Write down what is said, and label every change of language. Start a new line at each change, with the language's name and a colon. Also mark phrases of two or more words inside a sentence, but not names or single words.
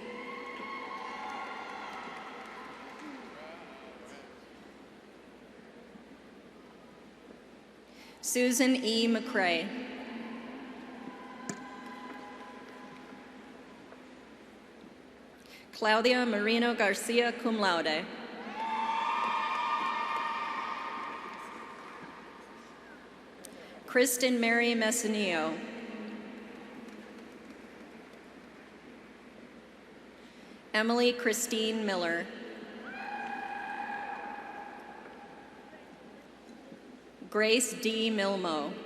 English: Susan E. McCrae. Claudia Marino Garcia,
Latin: cum laude.
English: Kristen Mary Messinio. Emily Christine Miller. Grace D. Milmo.